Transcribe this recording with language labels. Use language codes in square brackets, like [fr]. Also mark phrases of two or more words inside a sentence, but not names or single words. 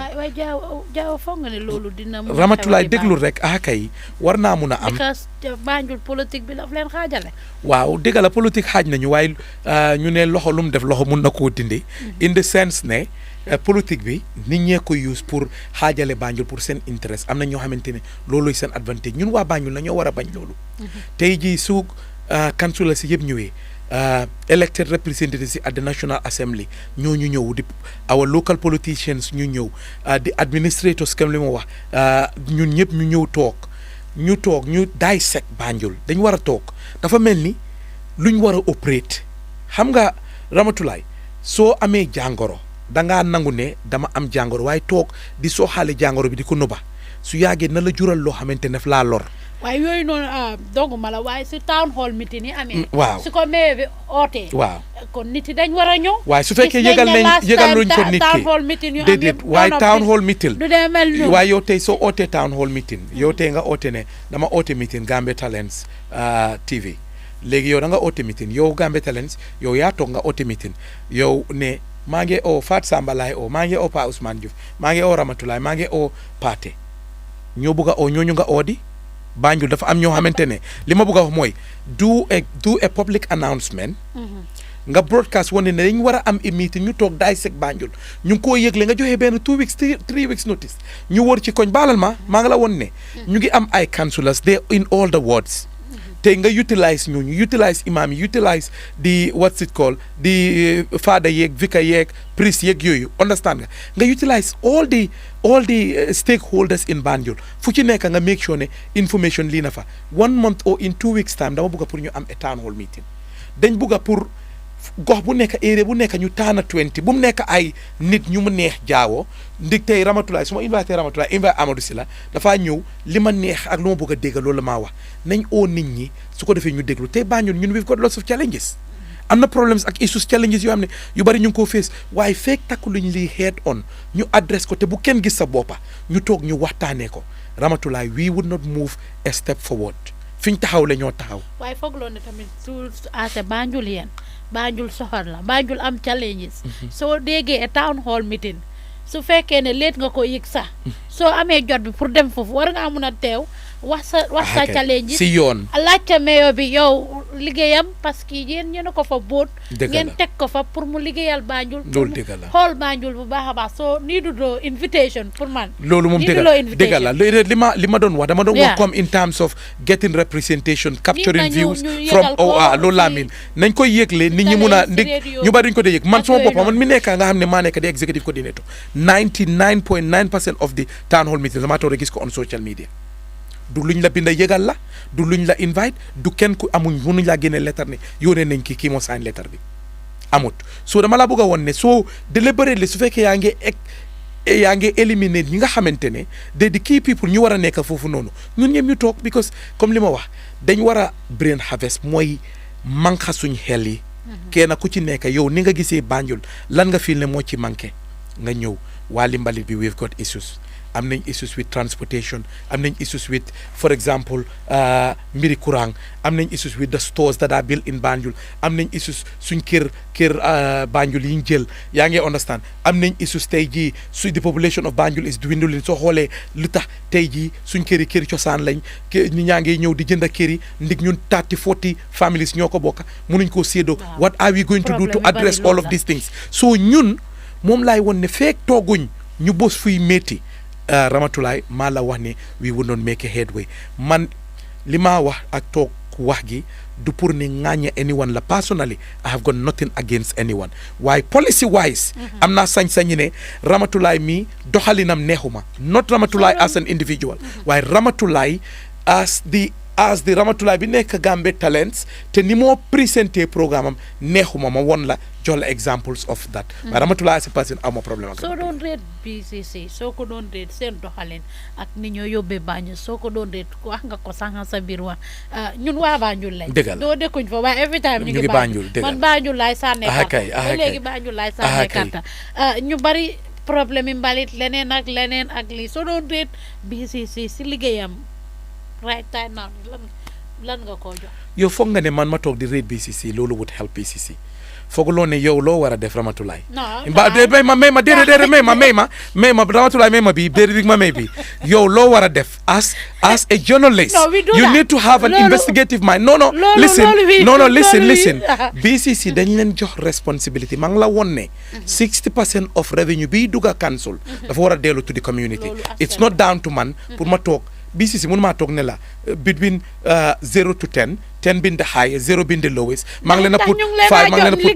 [wo] waaye jaaw foog nga ne loolu dina. Ramatulaay déglu rek kay war naa mun a am. because Banjul politique bi daf leen xaajale. waaw dëgg la politique xaaj nañu waaye ñu ne loxo lu mu def loxo mun na koo dindi. [en] in the sense [wo] ne politique bi nit ñee ko use pour xaajale Banjul pour seen interest am na ñoo xamante ne looluy seen advantage ñun waa Banjul na ñoo war a bañ loolu. tey jii su councilor si yëpp ñëwee. [en] Elected representatives at the National Assembly [wo] ñu ñëw di [en] our local politicians [wo] ñu ñëw di administrators comme li ma wax ñun ñëpp ñu ñëw toog ñu dissect Banjul dañ war a toog dafa mel ni luñ war a operate xam nga Ramatulaay soo amee jàngoro dangaa nangu ne dama am jàngoro waaye toog di soo xaale jàngoro bi di ko nëbba su yàggee na la jural loo xamante ne daf laa lor. waaye yooyu noonu doguma la waaye si [en] town hall meeting [wo] yi amee. waaw su ko mayor bi ootee. waaw kon nit yi dañ war a ñëw. waaye su fekkee yëgal luñ ko nit ki [en] town hall meeting [wo] yu am déedéet waaye [en] town hall meeting. [wo] du dee mel ni waaye yow tey soo ootee [en] town hall meeting [wo] yow tey nga oote ne dama oote meeting Gambia Talents TV léegi yow da nga oote meeting yow Gambia Talents yow yaa toog nga oote meeting yow ne maa ngi oo Fat Samba laay oo maa ngi oo Pa Ousmane Diouf maa ngi oo Ramatulaay maa ngi oo Paate ñoo bëgg a oo ñooñu nga oodi Banjul dafa am ñoo xamante ne li ma bëgg a wax mooy [en] do a public announcement [wo] nga broadcast wane ne dañ war a am meeting ñu toog dissect Banjul ñu ngi koo yëgle nga joxe benn [en] 2 weeks 3 weeks notice [wo] ñu wër ci koñ baalal maa ngi la woon ne ñu ngi am ay councillors [en] they in all the wards [wo] tey nga utilize ñooñu utilize imam yi utilize di [en] what's it called [wo] di father yeeg vicar yeeg priest yeeg yooyu understand nga [en] utilize all the stakeholders in Banjul [wo] fu ci nekk nga [en] make sure [wo] ne information lii na fa [en] 1 month or in 2 weeks time [wo] dama bëgg pour ñu am [en] a town hall meeting [wo] dañ bëgg pour gox bu nekk area bu nekk ñu taana 20 bu mu nekk ay nit ñu mu neex jaawoo ndig tey Ramatulaay su ma invité Ramatulaay invité Amadou Sylla dafaa ñëw li ma neex ak lu ma bëgg a dégg loolu la maa wax nañ oo nit ñi su ko defee ñu déglu tey Banjul ñun [en] we've got lots of challenges [wo] am na problems ak [en] issues challenges [wo] yoo xam ne yu bari ñu ngi koo face waaye feek takku luñ lii [en] head on [wo] ñu adresse ko te bu kenn gis sa boppa ñu toog ñu waxtaanee ko Ramatulaay [en] we would not move a step forward [wo] fi ñu taxaw la ñoo taxaw. waaye foog loo ne tamit su ase Banjul yéen Banjul soxor la Banjul am challenges soo déggee [en] a town hall meeting [wo] su fekkee ne leet nga ko yëg sax soo amee jot bi pour dem foofu war ngaa mun a teew wax sa challenge si yoon laajte mayor bi yow liggéeyam [fr] parce que [wo] yéen ñu ne ko fa boot ngeen teg ko fa pour mu liggéeyal Banjul loolu dëgg la xool Banjul bu baax a baax soo nii du doo invitation pour man loolu moom dëgg la li ma doon wax dama doon wax comme [en] in terms of getting representation capturing views from [wo] loolu laa miin nañ koy yëgle nit ñi mun a ndig ñu bari duñ ko dee yëg man sama boppam man mi nekk nga xam ne maa nekk di [en] executive coordinator 99.9% of the town hall meetings [wo] damaa toog rek gis ko [en] on social media [wo] du luñ la binda yëgal la du luñ la invite du kenn ku amuñ mënuñ laa génne lettre ne yónnee nañ kii moo sign lettre bi amut so dama laa bëgg a woon ne soo deliberately su fekkee yaa ngi éliminer ñi nga xamante ne di [en] key people [wo] ñu war a nekk foofu noonu ñun ñëpp ñu toog because comme li ma wax dañ war a [en] brain harvest [wo] mooy manqa suñ xel yi kenn ku ci nekk yow ni nga gisee Banjul lan nga fiil ne moo ci manqué nga ñëw waa mbalit bi [en] we've got issues [wo] am nañ [en] issues with transportation [wo] am nañ [en] issues with for example [wo] mbiri courant am nañ [en] issues with the stores that are built in Banjul [wo] am nañ issues suñ kër Banjul yi ñu jël yaa ngi understand am nañ issues tey jii su [en] the population of Banjul is dwindling [wo] soo xoolee lu tax tey jii suñ këri cosaan lañ ñi ñaa ngi ñëw di jënd kër yi ndig ñun 30-40 families ñoo ko bokk mënuñ koo séedoo [en] what are we going to do to address all of these things [wo] so ñun moom laay woon ne feek tooguñ ñu bos fuy métti Ramatulaay maa la wax ne [en] we would not make a headway [wo] man li maa wax ak toog wax gi du pour ne ŋaaña anyone la [en] personally I have got nothing against anyone [wo] waaye [en] policy wise [wo] am naa sañ-sañi ne Ramatulaay mi doxalinam neexuma [en] not Ramatulaay as an individual [wo] waaye Ramatulaay [en] as the as the [wo] Ramatulaay bi nekk Gambia Talents te ni moo présenté programme am neexuma ma won la jox la [en] examples of that [wo] waaye Ramatulaay [en] as a person [wo] amoo problème ak soo doon reet BCC soo ko doon reet seen doxalin ak ni ñoo yóbbee Banjul soo ko doon reet wax nga ko sànq sa biir wax ñun waa Banjul lañ doo dëkkuñ fa waaye every time ñu ngi Banjul man Banjul laay sànnee karta ba léegi Banjul laay sànnee karta ñu bari problème yi mbalit leneen ak lii soo doon reet BCC si liggéeyam [en] right time now [wo] lan nga koo jox yow foog nga ne man ma toog di reet BCC loolu [en] would help BCC [wo] fooguloo ne yow loo war a def Ramatulaay may ma déedéet may ma Ramatulaay may ma bi déedéet ma may bi yow loo war a def [en] as a journalist you need to have an investigative mind no listen [wo] BCC dañ leen jox responsibility maa ngi la won ne [en] 60% of revenue [wo] bi dugga council dafa war a dellu [en] to the community it's not down to [wo] man pour ma toog BCC mënu maa toog ne la [en] between 0 to 10 being the highest 0 being the lowest [wo] maa ngi leen a put 5 maa ngi leen a